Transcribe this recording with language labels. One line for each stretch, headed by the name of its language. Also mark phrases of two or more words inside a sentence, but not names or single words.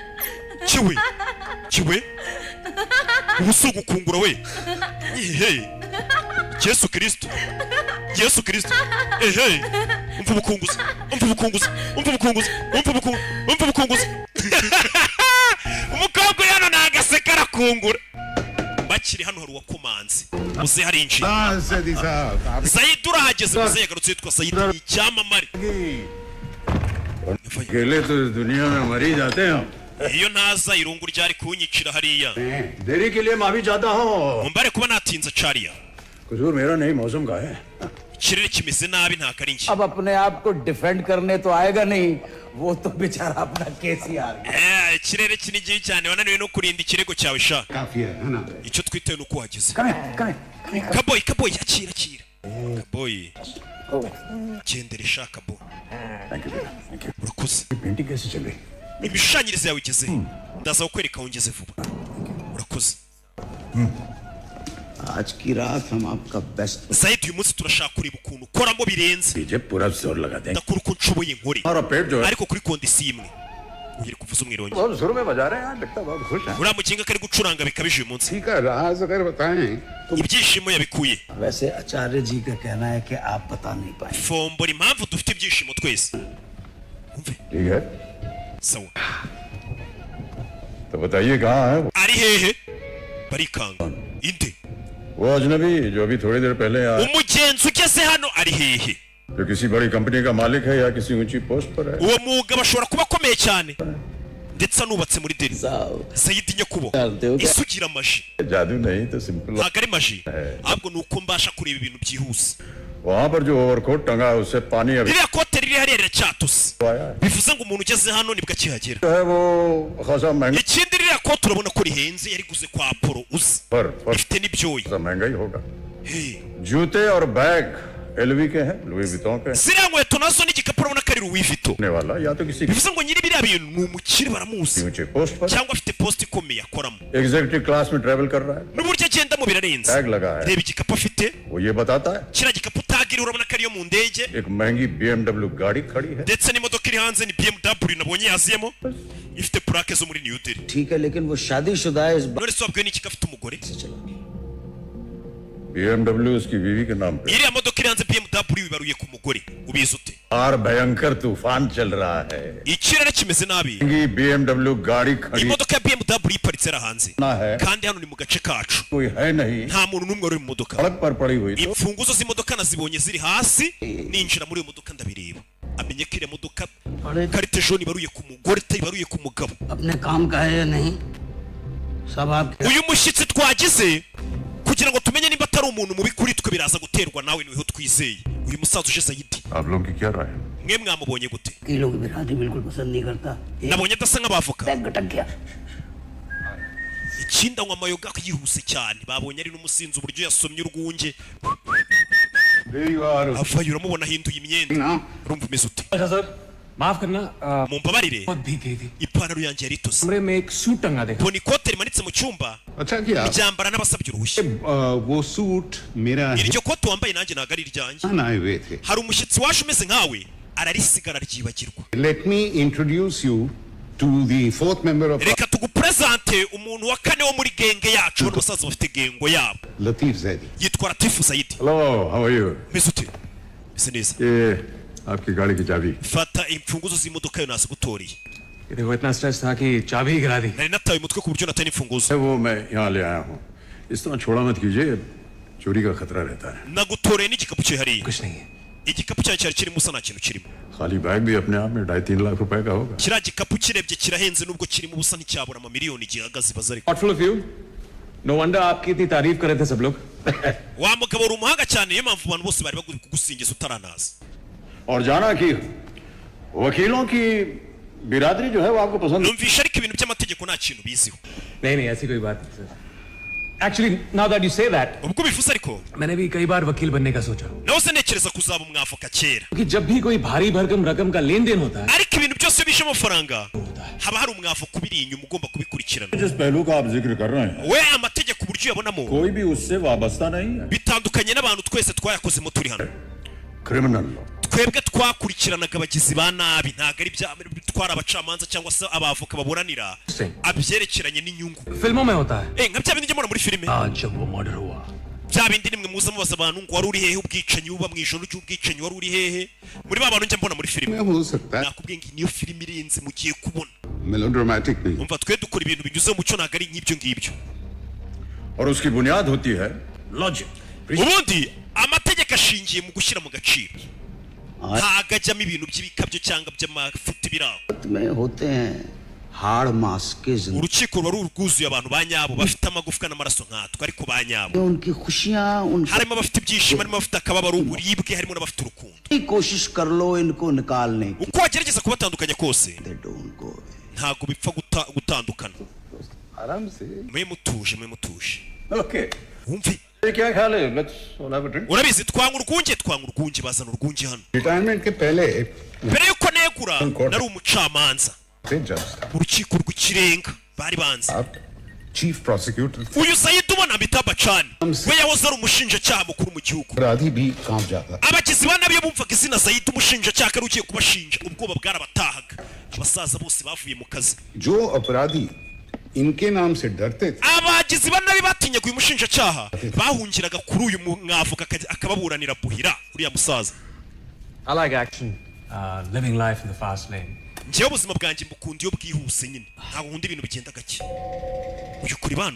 Kinyarwanda: yewe ubu si ugukungura we yesu kirisito umva ubukunguzi umukobwa hano ni agaseka arakungura bakiri hano hari uwakomanze muze harinjiye Sayid urahageze muze yagarutse yitwa Sayid ni icyamamare
Hindi: अकेले तो इस दुनिया में मर ही जाते हैं
Kinyarwanda: iyo ntaza irungu ryari kunyicira hariya
Hindi: देरी के लिए माफी चाहता हूँ
Kinyarwanda: mumbare kuba natinze cariya
Hindi: कसूर मेरा नहीं मौसम का है
Kinyarwanda: ikirere kimeze nabi nta kari njye
Hindi: अब अपने आप को डिफेंड करने तो आएगा नहीं वो तो बेचारा अपना केस ही आ गया
Kinyarwanda: ikirere kinigiye cyane wananiwe no kurinda ikirego cyawe sha
Hindi: काफी है ना
Kinyarwanda: icyo twitewe nuko uhageze कमें kaboyi akira kaboyi gendere sha kaboyi urakoze
Hindi: पेंटिंग कैसे चल रही
Kinyarwanda: imishushanyirize yawe igeze ndaza kukwereka aho ngeze vuba urakoze
Hindi: आज की रात हम आपका बेस्ट
Kinyarwanda: Sayid uyu munsi turashaka kureba ukuntu ukoramo birenze
Hindi: पीछे पूरा जोर लगाते हैं
Kinyarwanda: ndakora uko nshoboye nkore
Hindi: हमारा पेट जो है
Kinyarwanda: ariko kuri kondisiyo imwe ugire kuvuza umwirongi
Hindi: बहुत जोर में बजा रहे हैं यार लगता है बहुत खुश है
Kinyarwanda: uriya mukinga kari gucuranga bikabije uyu munsi
Hindi: ठीक है राज अगर बताएं तो
Kinyarwanda: ibyishimo yabikuye
Hindi: वैसे आचार्य जी का कहना है कि आप बता नहीं पाए
Kinyarwanda: fombora impamvu dufite ibyishimo twese umve
Hindi: ठीक है
Kinyarwanda: sawa
Hindi: तो बताइए कहाँ है
Kinyarwanda: ari hehe barikanga inde
Hindi: वो अजनबी जो अभी थोड़ी देर पहले आया
Kinyarwanda: umugenzi ugeze hano ari hehe
Hindi: जो किसी बड़ी कंपनी का मालिक है या किसी ऊंची पोस्ट पर है
Kinyarwanda: uwo mugabo ashobora kuba akomeye cyane ndetse anubatse muri Delhi Sayidi Nyakubo isugira amaji
Hindi: जादू नहीं तो सिंपल
Kinyarwanda: ntabwo ari maji ahubwo ni uko mbasha kureba ibintu byihuse
Hindi: वहाँ पर जो ओवरकोट टंगा है उससे पानी अभी
Kinyarwanda: ririya kote riri hariya riracyatose bivuze ngo umuntu ugeze hano nibwo akihagera
Hindi: है वो खासा महंगा
Kinyarwanda: ikindi ririya kote urabona ko rihenze yariguze kwa Apollo uzi
Hindi: पर
Kinyarwanda: ifite n'ibyoya
Hindi: महंगा ही होगा Hey. जूते और बैग एलवी के हैं लुई विटॉन के
Kinyarwanda: ziriya nkweto nazo n'igikapu urabona ko ari Louis Vuitton
Hindi: ने वाला या तो किसी
Kinyarwanda: bivuze ngo nyiri biriya bintu ni umukire baramuzi
Hindi: ऊंचे पोस्ट पर
Kinyarwanda: cyangwa afite post ikomeye akoramo
English: executive class
Hindi: में ट्रेवल कर रहा है
Kinyarwanda: n'uburyo agendamo birarenze
Hindi: टैग लगा है
Kinyarwanda: reba igikapu afite
Hindi: वो ये बताता है
Kinyarwanda: kiriya gikapu utagiriye urabona ko ariyo mu ndege
Hindi: एक महंगी BMW गाड़ी खड़ी है
Kinyarwanda: ndetse n'imodoka iri hanze ni BMW nabonye yaziyemo ifite plaque zo muri New Delhi
Hindi: ठीक है लेकिन वो शादीशुदा है इस बात
Kinyarwanda: none se wabwiwe n'iki ko afite umugore
Hindi: BMW उसकी बीवी के नाम पे
Kinyarwanda: iriya modoka iri hanze BMW ibaruye ku mugore ubizi ute
Hindi: बाहर भयंकर तूफान चल रहा है
Kinyarwanda: ikirere kimeze nabi
Hindi: महंगी BMW गाड़ी खड़ी
Kinyarwanda: imodoka ya BMW iparitse ari hanze
Hindi: ना है
Kinyarwanda: kandi hano ni mu gace kacu
Hindi: कोई है नहीं
Kinyarwanda: nta muntu n'umwe uri mu modoka
Hindi: सड़क पर पड़ी हुई तो
Kinyarwanda: imfunguzo z'imodoka nazibonye ziri hasi ninjira muri iyo modoka ndabireba amenye ko iriya modoka karite jone ibaruye ku mugore itayibaruye ku mugabo
Hindi: अपने काम का है या नहीं सब आप
Kinyarwanda: uyu mushyitsi twagize kugira ngo tumenye niba atari umuntu mubi kuri twe biraza guterwa nawe niho twizeye uyu musaza uje Sayidi
Hindi: आप लोगों की क्या राय है
Kinyarwanda: mwe mwamubonye gute
Hindi: वकीलों की बिरादरी बिल्कुल पसंद नहीं करता
Kinyarwanda: nabonye adasa nk'abavoka
Hindi: गटक गया
Kinyarwanda: ikindi anywa amayoga yihuse cyane babonye ari n'umusinzi uburyo yasomye urwunge
English: There you are.
Kinyarwanda: avayo uramubona ahinduye imyenda Now, urumva umeze ute
Hindi: अच्छा सर माफ करना
Kinyarwanda: mumbabarire
Hindi: बहुत भीग गई थी
Kinyarwanda: ipantaro yanjye yari itose
Hindi: कमरे में एक सूट टंगा देखा
Kinyarwanda: mbona ikote rimanitse mu cyumba
Hindi: अच्छा किया
Kinyarwanda: ryambara n'abasabye uruhushya
Hindi: वो सूट मेरा है
Kinyarwanda: iryo kote wambaye nanjye ntabwo ari iryanjye
Hindi: आए हुए थे
Kinyarwanda: hari umushyitsi waje umeze nkawe ararisigara ryibagirwa
English: Let me introduce you to the fourth member of
Kinyarwanda: reka tugupresente umuntu wa kane wo muri genge yacu bano basaza bafite gengo yabo Latif Zaidi. yitwa Latifu Zaidi
English: hello how are you
Kinyarwanda: meze ute meze neza
Hindi: ये आपकी गाड़ी की चाबी
Kinyarwanda: fata imfunguzo z'imodoka yo nazigutoreye
Hindi: ये देखो इतना स्ट्रेस था कि चाबी ही गिरा दी
Kinyarwanda: nari nataye umutwe ku buryo nataye n'imfunguzo
Hindi: वो मैं यहाँ ले आया हूँ इस तरह छोड़ा मत कीजिए चोरी का खतरा रहता है
Kinyarwanda: nagutoreye n'igikapu cye hariya
Hindi: कुछ नहीं है
Kinyarwanda: igikapu cyanjye cyari kirimo usa nta kintu kirimo
Hindi: खाली बैग भी अपने आप में 2.5-3 लाख रुपए का होगा
Kinyarwanda: kiriya gikapu kirebye kirahenze nubwo kirimo ubusa nticyabura amamiliyoni gihagaze baza ariko
English: thoughtful of you no wonder
Hindi: आपकी इतनी तारीफ कर रहे थे सब लोग
Kinyarwanda: wa mugabo uri umuhanga cyane niyo mpamvu abantu bose bari bagomba kugusingiza utaranaza
Hindi: और जाना कि वकीलों की बिरादरी जो है वो आपको पसंद
Kinyarwanda: numvisha ariko ibintu by'amategeko nta kintu biziho
Hindi: नहीं नहीं ऐसी कोई बात नहीं सर
English: actually now that you say that
Kinyarwanda: ubwo bivuze ariko
Hindi: मैंने भी कई बार वकील बनने का सोचा
Kinyarwanda: nawe se ntekereza kuzaba umwavoka kera
Hindi: क्योंकि जब भी कोई भारी भरकम रकम का लेन देन होता है
Kinyarwanda: ariko ibintu byose iyo bishe amafaranga haba hari umwavoka ubiri inyuma ugomba kubikurikirana
Hindi: जिस पहलू का आप जिक्र कर रहे हैं
Kinyarwanda: we amategeko uburyo uyabonamo
Hindi: कोई भी उससे वाबस्ता नहीं है
Kinyarwanda: bitandukanye n'abantu twese twayakozemo turi hano
English: criminal law
Kinyarwanda: twebwe twakurikiranaga abagizi ba nabi ntabwo ari bya twara abacamanza cyangwa se abavoka baburanira abyerekeranye n'inyungu
Hindi: फिल्मों में होता है
Kinyarwanda: nka bya bindi njya mbona muri filime
Hindi: आज जब वो मर्डर हुआ
Kinyarwanda: bya bindi nimwe muza mubaza abantu ngo wari uri hehe ubwicanyi buba mu ijoro ry'ubwicanyi wari uri hehe muri ba bantu njya mbona muri filime
Hindi: में हो सकता है
Kinyarwanda: nakubwiye ngo iyi niyo filime irenze mugiye kubona
Hindi: melodramatic नहीं
Kinyarwanda: umva twe dukora ibintu binyuze mu mucyo ntabwo ari nk'ibyo ngibyo
Hindi: और उसकी बुनियाद होती है लॉजिक
Kinyarwanda: ubundi amategeko ashingiye mu gushyira mu gaciro ntabwo ajyamo ibintu by'ibikabyo cyangwa by'amafuti biraho
Hindi: में होते हैं हाड़ मास के जिंदगी
Kinyarwanda: urukiko ruba rwuzuye abantu ba nyabo bafite amagufwa n'amaraso nkatwe ariko ba nyabo
Hindi: उनकी खुशियां उनकी
Kinyarwanda: harimo abafite ibyishimo harimo abafite akababaro uburibwe harimo n'abafite urukundo
Hindi: कोशिश कर लो इनको निकालने की
Kinyarwanda: uko wagerageza kubatandukanya kose
English: They don't go away.
Kinyarwanda: ntabwo bipfa gutandukana
Hindi: आराम से
Kinyarwanda: mwe mutuje ओके wumve
Hindi: ये क्या ख्याल है
English: let's have a drink
Kinyarwanda: urabizi twanga urwunge bazana urwunge hano
Hindi: रिटायरमेंट के पहले
Kinyarwanda: mbere yuko negura nari umucamanza
Hindi: से जज था
Kinyarwanda: mu rukiko rw'ikirenga bari banze
Hindi: आप
English: chief prosecutor
Kinyarwanda: uyu Sayidi ubona Amitabh Bachchan we yahoze ari umushinjacyaha mukuru mu gihugu
Hindi: अपराधी भी कांप जाता
Kinyarwanda: abagizi ba nabi iyo bumvaga izina Sayidi umushinjacyaha ari ugiye kubashinja ubwoba bwarabatahaga abasaza bose bavuye mu kazi
Hindi: जो अपराधी इनके नाम से डरते थे
Kinyarwanda: abagizi ba nabi batinyaga uyu mushinjacyaha bahungiraga kuri uyu mwavoka akababuranira buhira uriya musaza
English: I like action living life in the fast lane
Kinyarwanda: njyewe ubuzima bwanjye mbukunda iyo bwihuse nyine ntabwo nkunda ibintu bigenda gake uyu kuri bano